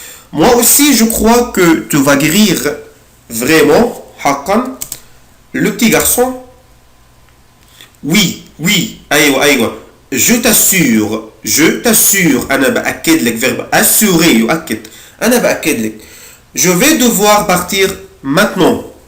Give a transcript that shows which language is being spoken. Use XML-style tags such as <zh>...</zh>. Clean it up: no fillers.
<fr>Moi aussi, je crois que tu vas guérir. Vraiment, حقا. Le petit garçon, oui, أيوة. Je t'assure.</fr> <ar>أنا بأكد لك</ar> <fr>verbe assurer</fr> <ar>يؤكد. أنا بأكد لك.</ar> <fr>Je vais devoir partir maintenant.</fr>